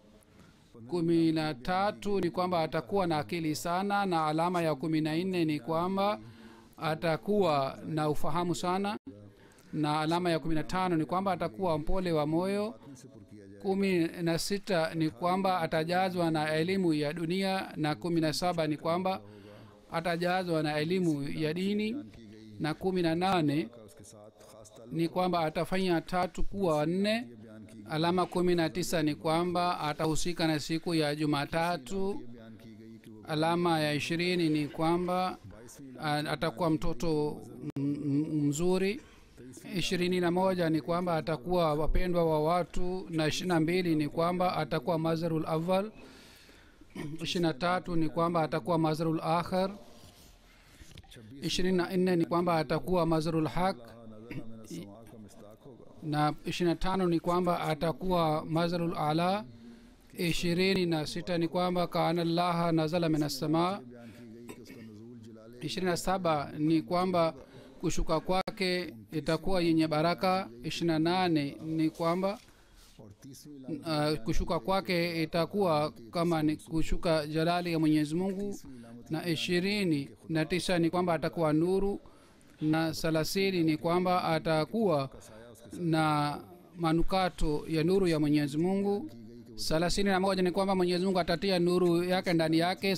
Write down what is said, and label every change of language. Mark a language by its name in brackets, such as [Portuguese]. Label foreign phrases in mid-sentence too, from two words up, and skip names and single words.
[Swahili] 13 ni kwamba atakuwa na akili sana, na alama ya 14 ni kwamba atakuwa na ufahamu sana, na alama ya 15 ni kwamba atakuwa mpole wa moyo. 16 ni kwamba atajazwa na elimu ya dunia, na 17 ni kwamba atajazwa na elimu ya dini. Na 18 [Urdu] کا اس کے ساتھ خاص تعلق [Swahili] ni kwamba atafanya 3 kuwa 4. [Urdu] بیان کی [Swahili] alama 19 ni kwamba atahusika na siku ya Jumatatu. [Urdu] بیان کی گئی کہ وہ [Swahili] alama ya 20 ni kwamba atakuwa mtoto mzuri. 21 ni kwamba atakuwa wapendwa wa watu, na 22 ni kwamba atakuwa [Arabic] مظهر الأول. [Swahili] 23 ni kwamba atakuwa [Arabic] مظهر الآخر. [Swahili] 24 ni kwamba atakuwa [Arabic] مظهر الحق, [Urdu] نظر میں سما کا مشتاق ہوگا [Swahili] na 25 ni kwamba atakuwa [Arabic] مظهر العلا. [Swahili] 26 ni kwamba [Arabic] كأن الله نزل من السماء. [Urdu] بیان کی گئی کہ اس کا نزول جلالے [Swahili] 27 ni kwamba kushuka kwake itakuwa yenye baraka. 28 ni kwamba [Urdu] اور 30ویں [Swahili] kushuka kwake itakuwa kama ni kushuka jalali ya Mwenyezi Mungu. Na 29 ni kwamba atakuwa nuru. Na 30 ni kwamba atakuwa na manukato ya nuru ya Mwenyezi Mungu. 31 ni kwamba Mwenyezi Mungu atatia nuru yake ndani yake.